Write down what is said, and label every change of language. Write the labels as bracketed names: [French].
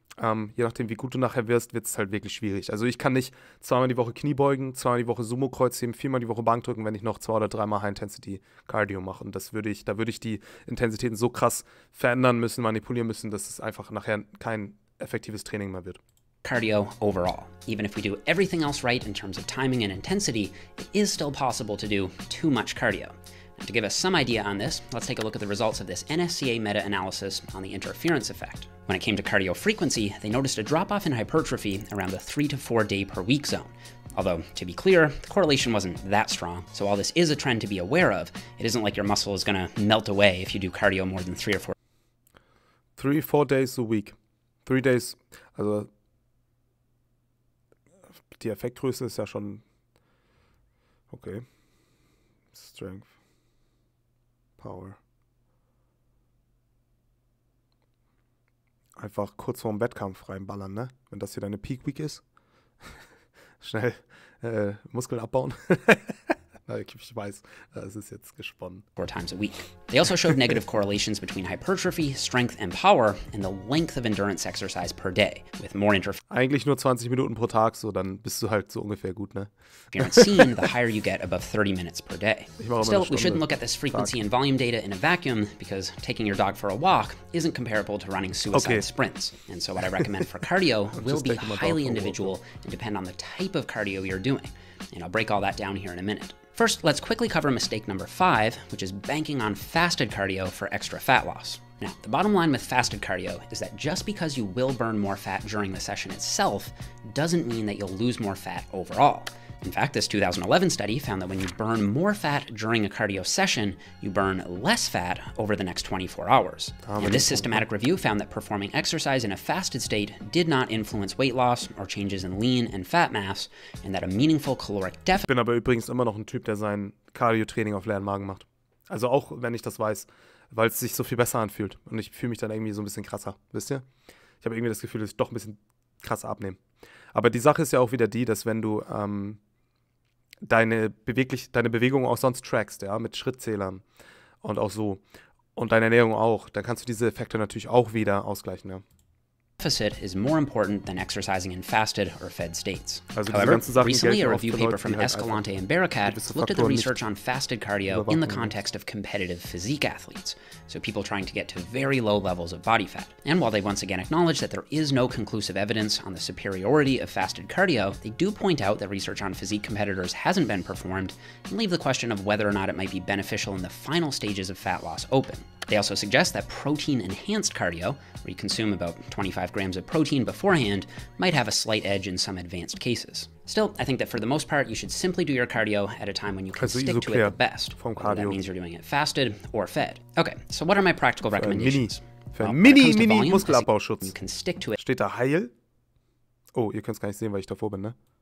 [German] Je nachdem, wie gut du nachher wirst, wird es halt wirklich schwierig. Also ich kann nicht 2-mal die Woche Knie beugen, 2-mal die Woche Sumo-Kreuzheben, 4-mal die Woche Bank drücken, wenn ich noch 2 oder 3-mal High-Intensity-Cardio mache. Und da würde ich die Intensitäten so krass verändern müssen, manipulieren müssen, dass es einfach nachher kein effektives Training mehr wird. [English] Cardio overall. Even if we do everything else right in terms of timing and intensity, it is still possible to do too much cardio. And to give us some idea on this, let's take a look at the results of this NSCA meta-analysis on the interference effect. When it came to cardio frequency, they noticed a drop-off in hypertrophy around the 3 to 4 day per week zone. Although, to be clear, the correlation wasn't that strong, so while this is a trend to be aware of, it isn't like your muscle is gonna melt away if you do cardio more than 3 or 4 4 days a week. [German] 3 days, also die Effektgröße ist ja schon okay. [English] Strength, Power. [German] Einfach kurz vorm Wettkampf reinballern, ne? Wenn das hier deine Peak Week ist. Schnell Muskeln abbauen. Ich weiß, es ist jetzt gesponnen. [English] 4 times a week. They also showed negative correlations between hypertrophy, strength, and power and the length of endurance exercise per day, with more [German] Eigentlich nur 20 Minuten pro Tag, so dann bist du halt so ungefähr gut, ne? [English] interference seen the higher you get above 30 minutes per day. Still, we shouldn't look at this frequency and volume data in a vacuum because taking your dog for a walk isn't comparable to running suicide sprints. And so what I recommend for cardio will be highly individual and depend on the type of cardio you're doing. And I'll break all that down here in a minute. First, let's quickly cover mistake number 5, which is banking on fasted cardio for extra fat loss. Now, the bottom line with fasted cardio is that just because you will burn more fat during the session itself doesn't mean that you'll lose more fat overall. In fact, this 2011 study found that when you burn more fat during a cardio session, you burn less fat over the next 24 hours. And this systematic review found that performing exercise in a fasted state did not influence weight loss or changes in lean and fat mass, and that a meaningful caloric deficit. [German] Ich bin aber übrigens immer noch ein Typ, der sein Cardiotraining auf leeren Magen macht. Also auch, wenn ich das weiß, weil es sich so viel besser anfühlt. Und ich fühle mich dann irgendwie so ein bisschen krasser, wisst ihr? Ich habe irgendwie das Gefühl, dass ich doch ein bisschen krasser abnehme. Aber die Sache ist ja auch wieder die, dass wenn du deine Bewegung auch sonst trackst, ja, mit Schrittzählern und auch so, und deine Ernährung auch, dann kannst du diese Effekte natürlich auch wieder ausgleichen, ja. [English] Deficit is more important than exercising in fasted or fed states. [German] Also [English] However, recently a review paper from Escalante and Barakat looked at the research on fasted cardio in the context of competitive physique athletes, so people trying to get to very low levels of body fat. And while they once again acknowledge that there is no conclusive evidence on the superiority of fasted cardio, they do point out that research on physique competitors hasn't been performed and leave the question of whether or not it might be beneficial in the final stages of fat loss open. They also suggest that protein-enhanced cardio, where you consume about 25 grams of protein beforehand, might have a slight edge in some advanced cases. Still, I think that for the most part, you should simply do your cardio at a time when you can stick to it the best, whether that means you're doing it fasted or fed. Okay, so what are my practical recommendations? [German] Mini-Muskelabbauschutz. [English] You can stick to it. [German] Steht da Heil? Oh, ihr könnt es gar nicht sehen, weil ich davor bin, ne?